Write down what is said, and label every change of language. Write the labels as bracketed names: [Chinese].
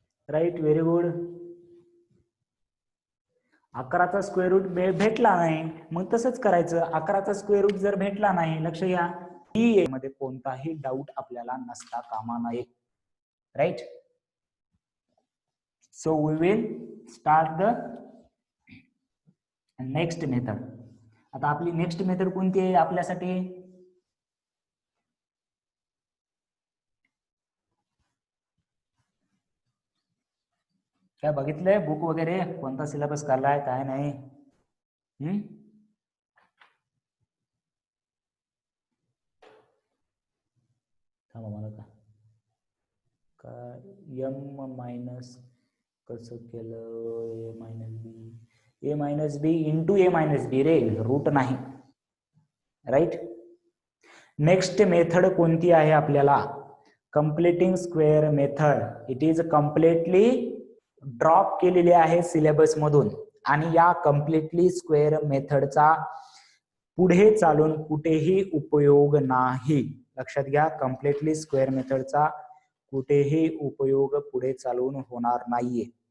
[English] Right, very good. [Marathi] 11चा square route भेटला नाही, मग तसंच करायचं. 11चा स्क्वेअर रूट जर भेटला नाही, लक्ष घ्या, ही मध्ये कोणताही डाऊट आपल्याला नसता कामा नये. [English] Right. So we will start the next method. [Marathi] आता आपली नेक्स्ट मेथड कोणती आहे आपल्यासाठी? काय बघितलंय बुक वगैरे, कोणता सिलेबस काढलाय काय नाही? थांबा, मला एम मायनस कसं केलं? ए मायनस बी इंटू ए मायनस बी रे, रूट नाही. राईट. नेक्स्ट मेथड कोणती आहे आपल्याला? [English] Completing square method. It is completely drop [Marathi] केलेली आहे सिलेबस मधून, आणि या कम्प्लिटली स्क्वेअर मेथडचा पुढे चालून कुठेही उपयोग नाही. लक्षात घ्या, कम्प्लिटली स्क्वेअर मेथडचा कुठेही उपयोग पुढे चालून होणार नाहीये.